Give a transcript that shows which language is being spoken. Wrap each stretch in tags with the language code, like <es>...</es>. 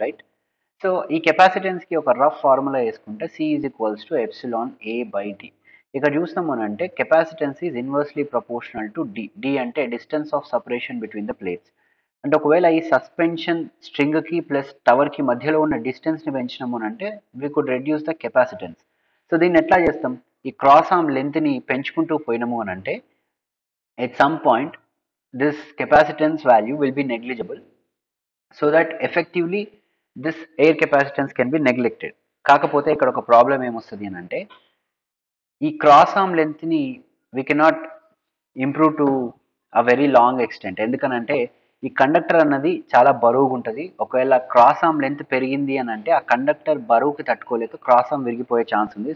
<te>Right, so ఈ కెపాసిటెన్స్కి ఒక rough formula వేసుకుంటే C is equals to epsilon A by D. ఇక్కడ చూసినాం అని అంటే</te> <en>Capacitance is inversely proportional to D అంటే distance of separation between the plates.</en> <te>అంటే ఒకవేళ ఈ సస్పెన్షన్ స్ట్రింగ్కి ప్లస్ టవర్కి మధ్యలో ఉన్న డిస్టెన్స్ని పెంచినాము అని అంటే</te> <en>We could reduce the capacitance.</en> <te>So దీన్ని ఎట్లా చేస్తాం? ఈ క్రాస్ ఆర్మ్ లెంత్ని పెంచుకుంటూ పోయినాము అని అంటే</te> <en>at some point this capacitance value will be negligible, so that effectively this air capacitance can be neglected.</en> <te>కాకపోతే ఇక్కడ ఒక ప్రాబ్లం ఏమొస్తుంది అని అంటే, ఈ cross arm లెంత్ని</te> <en>We cannot improve to a very long extent.</en> <te>ఎందుకనంటే ఈ కండక్టర్ అన్నది చాలా బరువుగా ఉంటుంది. ఒకవేళ క్రాస్ ఆర్మ్ లెంత్ పెరిగింది అని అంటే ఆ కండక్టర్ బరువుకి తట్టుకోలేక క్రాస్ ఆర్మ్ విరిగిపోయే ఛాన్స్ ఉంది.</te>